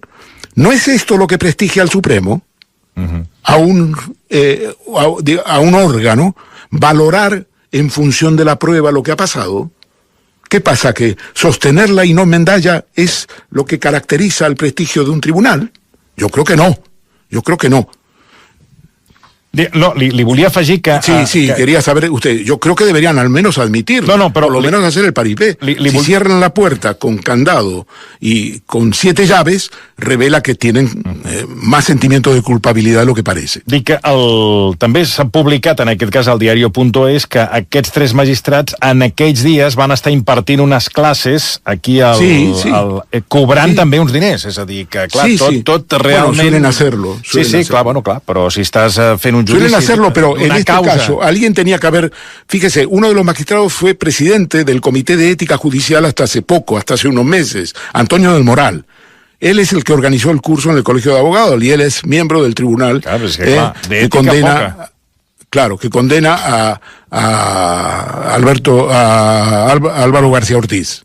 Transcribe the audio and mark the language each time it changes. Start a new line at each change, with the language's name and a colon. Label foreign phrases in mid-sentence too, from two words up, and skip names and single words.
Spanish: ¿No es esto lo que prestigia al Supremo? A un órgano valorar en función de la prueba lo que ha pasado. ¿Qué pasa? ¿Que sostenerla y no enmendalla es lo que caracteriza el prestigio de un tribunal? Yo creo que no.
Catalan: No, li volia afegir que...
Spanish: Sí, quería saber usted. Yo creo que deberían al menos admitirlo. No, pero... Por lo menos hacer el paripé. Si cierran la puerta con candado y con 7 llaves, revela que tienen más sentimiento de culpabilidad de lo que parece.
Catalan: Dic que també s'ha publicat, en aquest cas al diario.es, que aquests 3 magistrats en aquells dies van estar impartint unes classes aquí cobrant també uns diners. És a dir, que clar, tot realment...
Spanish: Bueno, suelen hacerlo.
Catalan: Clar, però si estàs fent un judici...
Spanish: Suelen hacerlo, pero en este caso alguien tenía que haber... Fíjese, uno de los magistrados fue presidente del Comité de Ética Judicial hasta hace unos meses, Antonio del Moral. Él es el que organizó el curso en el Colegio de Abogados y él es miembro del tribunal que condena a Álvaro García Ortiz.